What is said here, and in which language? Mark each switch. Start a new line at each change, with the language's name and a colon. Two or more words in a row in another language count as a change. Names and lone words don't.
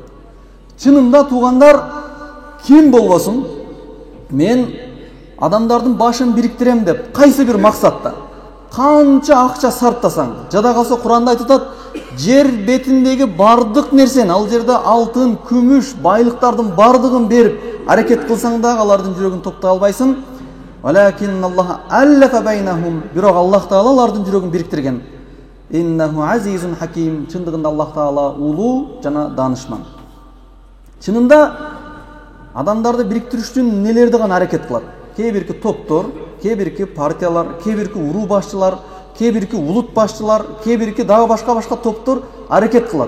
Kyrgyz: Чынында туугандар ким болбосун, мен адамдардын башын бириктирем деп кайсы бир максатта канча акча сарптасаң, жада калса Куранда айтат, жер бетиндеги бардык нерсени, ал жерде алтын, күмүш, байлыктардын бардыгын берип аракет кылсаң дагы алардын жүрөгүн топтой албайсың.
Arabic: ولكن الله ألف بينهم,
Kyrgyz: бирок Аллах Таала алардын жүрөгүн бириктирген.
Arabic: إنه عزيز حكيم,
Kyrgyz: чындыгында Аллах Таала улуу жана даанышман. Чынында адамдарды бириктириш үчүн нелерди гана аракет кылат. Кээ бирки топтор, кээ бирки партиялар, кээ бирки уруу башчылар, кээ бирки улут башчылар, кээ бирки дагы башка топтор аракет кылат.